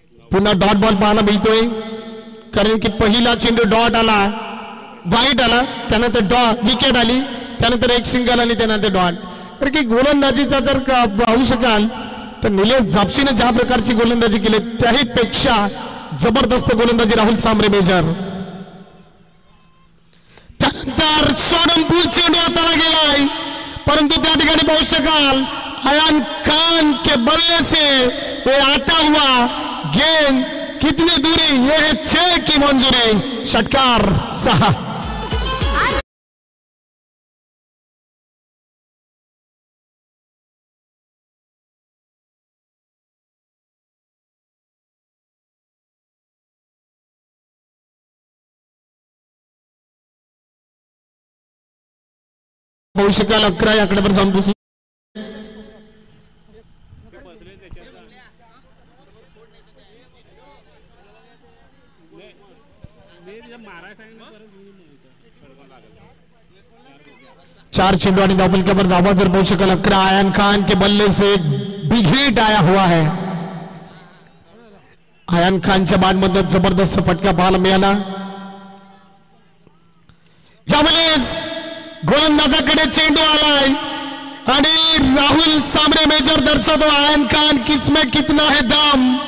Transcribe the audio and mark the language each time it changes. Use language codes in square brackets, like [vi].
[mr] पुन्हा dot ball पाहायला मिळतोय, कारण की पहिला चेंडू डॉट आला, वाईट आला, त्यानंतर विकेट आली, त्यानंतर एक सिंगल आणि त्यानंतर डॉट. कारण की गोलंदाजीचा जर पाहू शकाल तर निलेश धापसीने ज्या प्रकारची गोलंदाजी केली त्याही पेक्षा जबरदस्त गोलंदाजी राहुल सांबरे मेजर. त्यानंतर शॉर्टपुल चेंडू हाताला गेलाय, परंतु त्या ठिकाणी पाहू शकाल [hi] अयान खान के बल्ले से ये आता हुआ गेंद कितनी दूरी, ये है 6 की मंजूरी. [mr] षटकार 6. पाहू शकाल 11 आकड्यावर जाऊन पोहोचले. चार चेंडू आणि धावफलकावर धावा जर पाहू शकाल 11. [hi] अयान खान के बल्ले से बिग हिट आया हुआ है. [mr] अयान खानच्या बॅटमध्ये जबरदस्त फटका पाहायला मिळाला. यावेळेस गोलंदाजाकडे चेंडू आलाय आणि राहुल सांबरे मेजर दर्शवतो [hi] अयान खान किसमें कितना है दम.